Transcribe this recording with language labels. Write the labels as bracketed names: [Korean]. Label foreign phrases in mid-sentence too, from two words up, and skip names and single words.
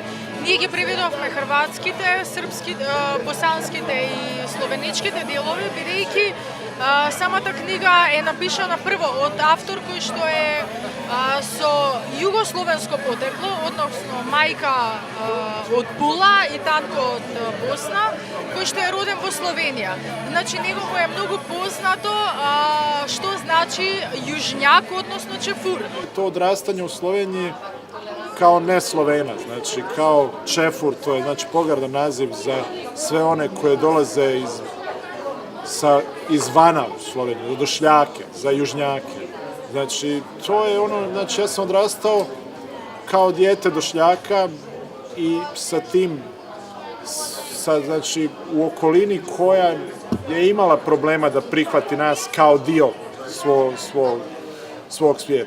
[Macedonian] Ние ги преведовме хрватските, српски, босанските и словенечките делови, бидејќи самата книга е напишана прво од автор кој што е со југословенско потекло, односно мајка од Пула и татко од Босна, кој што е роден во Словенија. Значи, него му е многу познато што значи јужњак, односно чефур. [Croatian] To odrastanje u Sloveniji kao ne Slovena, znači kao čefur, to je znači pogardan naziv za sve one koje dolaze izvana u Sloveniju, za došljake, za južnjake. Znači, to je ono, znači ja sam odrastao kao dijete došljaka i sa tim, znači u okolini koja je imala problema da prihvati nas kao dio svog svijeta.